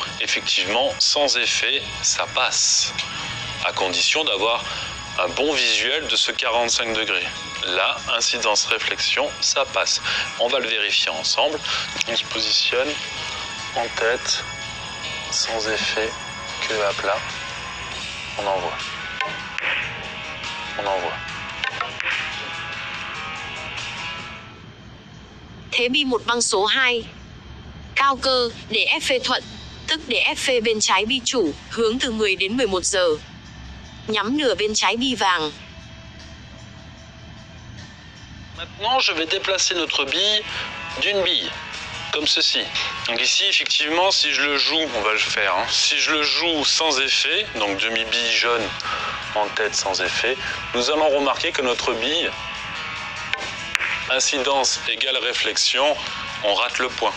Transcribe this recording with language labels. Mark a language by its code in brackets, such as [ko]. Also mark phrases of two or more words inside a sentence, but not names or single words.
[fr] Effectivement, sans effet, ça passe, à condition d'avoir un bon visuel de ce 45 degrés. Là, incidence réflexion, ça passe. On va le vérifier ensemble. On se positionne en tête, sans effet, queue à plat. On envoie. On envoie. [vi] Thế bi một băng số 2. Cao cơ, để F thuận, tức để F bên trái bi chủ, hướng từ 10 đến 11 giờ. Nhắm nửa bên trái bi vàng. [fr] Maintenant, je vais déplacer notre bille d'une bille, comme ceci. Donc ici, effectivement, si je le joue, on va le faire, hein. Si je le joue sans effet, donc demi-bille jaune en tête sans effet, nous allons remarquer que notre bille, incidence égale réflexion, on rate le point.